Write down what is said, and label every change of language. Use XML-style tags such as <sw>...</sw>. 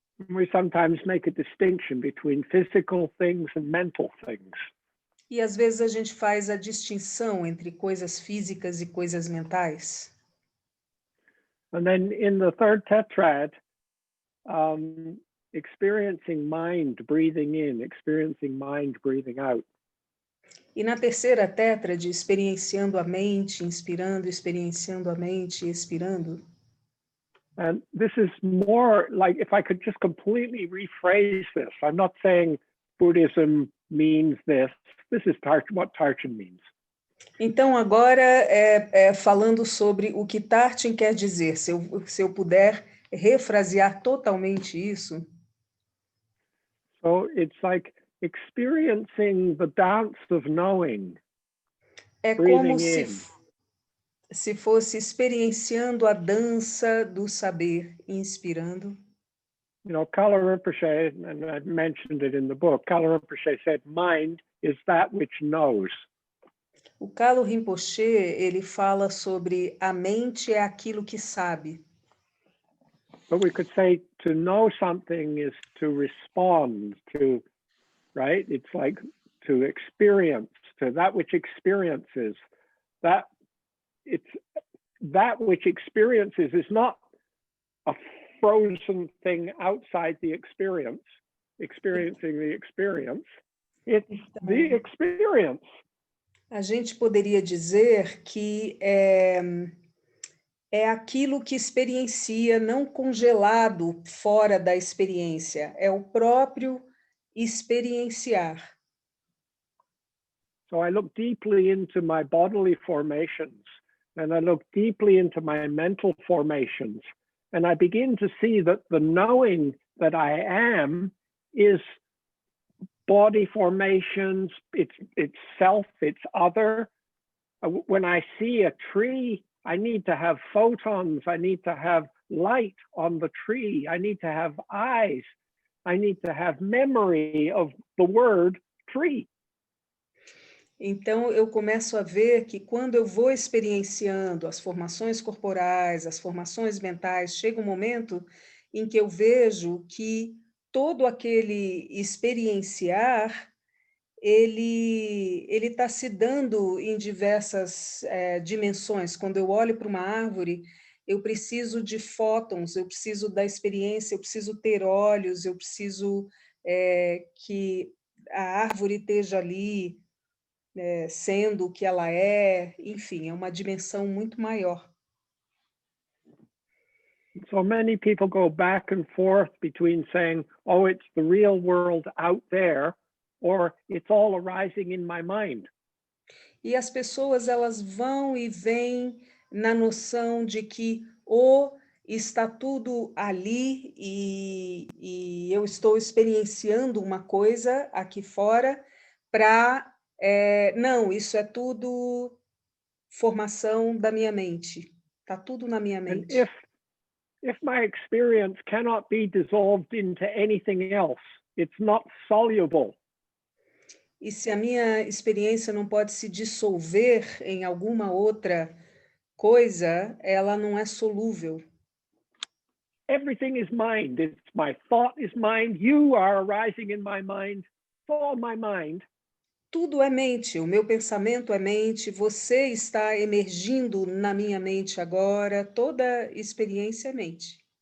<en>We sometimes make a distinction between physical things and mental things.</en> <pt>E às vezes a gente faz a distinção entre coisas físicas e coisas mentais.</pt> <en>And then in the third tetrad, experiencing mind breathing in, experiencing mind breathing out.</en> <pt>E na terceira tétrade, experienciando a mente, inspirando, experienciando a mente, expirando.</pt> <en>And this is more like, if I could just completely rephrase this, I'm not saying Buddhism means this. This is what Tarchin means.</en> <pt>Então, agora, falando sobre o que Tarchin quer dizer, se eu puder refrasear totalmente isso.</pt> <en>So it's like experiencing the dance of knowing.</en> <pt>É como se fosse experienciando a dança do saber, inspirando.</pt> <en>You know, Kala Rinpoche, and I mentioned it in the book, Kala Rinpoche said, mind is that which knows.</en> <pt>O Kala Rinpoche, ele fala sobre a mente é aquilo que sabe.</pt> <en>But we could say to know something is to respond to, right? It's like to experience, to that which experiences. That which experiences is not a frozen thing outside the experience, experiencing the experience. It's the experience.</en> <pt>A gente poderia dizer que é aquilo que experiencia, não congelado fora da experiência, é o próprio experienciar.</pt> <en>So I look deeply into my bodily formations, and I look deeply into my mental formations, and I begin to see that the knowing that I am is body formations, it's self, it's other. When I see a tree, I need to have photons, I need to have light on the tree, I need to have eyes, I need to have memory of the word tree.</en> <pt>Então, eu começo a ver que quando eu vou experienciando as formações corporais, as formações mentais, chega um momento em que eu vejo que todo aquele experienciar, ele está se dando em diversas dimensões. Quando eu olho para uma árvore, eu preciso de fótons, eu preciso da experiência, eu preciso ter olhos, eu preciso que a árvore esteja ali, sendo o que ela é, enfim, é uma dimensão muito maior.</pt> <en>So many people go back and forth between saying, oh, it's the real world out there, or it's all arising in my mind.</en> <pt>E as pessoas, elas vão e vêm na noção de que ou está tudo ali e eu estou experienciando uma coisa aqui fora para... não, isso é tudo formação da minha mente. Está tudo na minha mente.</pt> <en>And if my experience cannot be dissolved into anything else, it's not soluble.</en> <pt>E se a minha experiência não pode se dissolver em alguma outra coisa, ela não é solúvel.</pt> <en>Everything is mind. It's my thought is mind. You are arising in my mind. all my mind.</en> <pt>Tudo é mente, o meu pensamento é mente, você está emergindo na minha mente agora, toda experiência é mente.</pt>